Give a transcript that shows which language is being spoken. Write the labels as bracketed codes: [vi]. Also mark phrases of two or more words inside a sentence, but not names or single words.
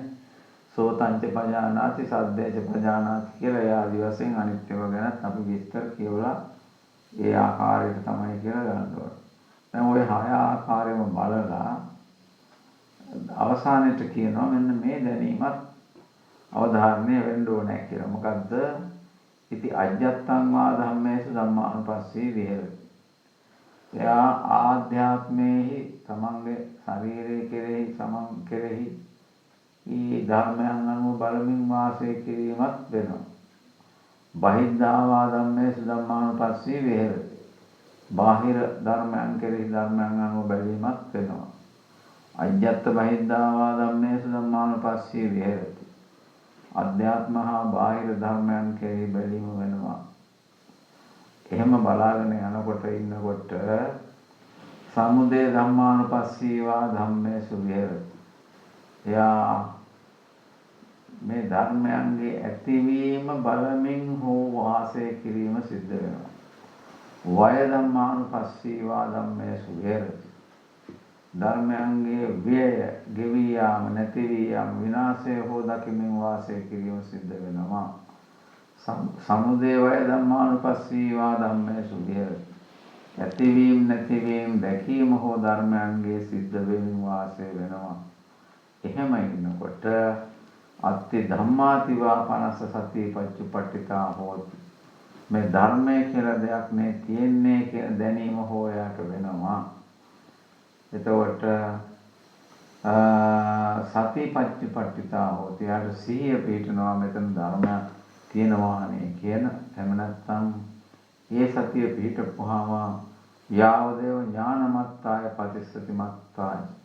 [pi] සෝතංච පජානාති සද්දේච පජානාති [si] කියලා ඒ ආදි වශයෙන් අනිත් ඒවා ගැනත් අපි විස්තර කියවලා ඒ ආකාරයට තමයි කියලා ගන්න ඕන. දැන් ওই හය ආකාරයෙන්ම බලලා අවසානයේට කියනවා මෙන්න මේ දැනීමත් අවධාරණය වෙන්න ඕනේ කියලා. මොකද්ද? [pi] ඉති අජ්ජත්තං වා ධම්මේසු ධම්මානුපස්සී විහෙරති. [si] එයා ආධ්‍යාත්මේහි තමන්ගේ ශරීරයේ කෙරෙහි තමන් කෙරෙහි ඊ ධර්මයන් අනුව බලමින් වාසය කිරීමත් වෙනවා. [pi] බහිද්ධා වා ධම්මේසු ධම්මානුපස්සී විහෙරති. [si] බාහිර ධර්මයන් කෙරෙහි ධර්මයන් අනුව බැලීමත් වෙනවා. [pi] අජ්ජත් බහිද්ධා වා ධම්මේසු ධම්මානුපස්සී විහෙරති. [si] අධ්‍යාත්ම හා බාහිර ධර්මයන් කෙරෙහි බැලීම වෙනවා. එහෙම බලාගෙන යනකොට ඉන්නකොට [pi] සමුදය ධම්මානුපස්සීවා ධම්මේසු විහෙරති. [si] එයා මේ ධර්මයන්ගේ ඇතිවීම බලමින් හෝ වාසය කිරීම සිද්ධ වෙනවා. [pi] වය ධම්මානුපස්සීවා ධම්මේසු විහෙරති. [si] ධර්මයන්ගේ ව්‍යය ගෙවී යාම නැති වී යාම විනාශය හෝ දකිමින් වාසය කිරීම සිද්ධ වෙනවා. [pi] සමුදය වය ධම්මානුපස්සීවා ධම්මේසු විහෙරති. [si] ඇතිවීම නැතිවීම දැකීම හෝ ධර්මයන්ගේ සිද්ධ වෙමින් වාසය වෙනවා. එහෙම ඉන්නකොට [pi] අත්ති ධම්මාතිවා පනස්ස සති පච්චුපට්ඨිතා හෝති. [si] මේ ධර්මය කියලා දෙයක් නේ තියෙන්නේ කියන දැනීම හෝ යාට වෙනවා. [pi] එතකොට සති පච්චුපට්ඨිතා හෝති. [si] යාට සිහිය පිහිටනවා මෙතන ධර්මයක් තියෙනවානේ කියන එහෙම නැත්නම් ඒ සතිය පිහිටපුවාම [pi] යාවදේව ඥානමත්තාය පතිස්සති මත්තාය.